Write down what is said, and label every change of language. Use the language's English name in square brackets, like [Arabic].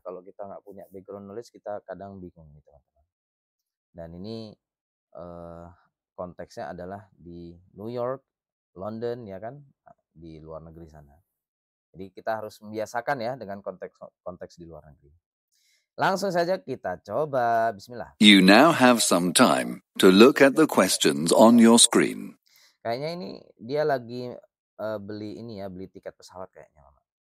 [Indonesian] Kalau kita nggak punya background knowledge, kita kadang bingung nih teman-teman. Dan ini konteksnya adalah di New York, London ya kan, di luar negeri sana. Jadi kita harus membiasakan ya dengan konteks di luar negeri. Langsung saja kita coba. Bismillah. [English] You now have some time to look at the questions on your screen. [Indonesian] Kayaknya ini dia lagi beli tiket pesawat kayaknya, Mama.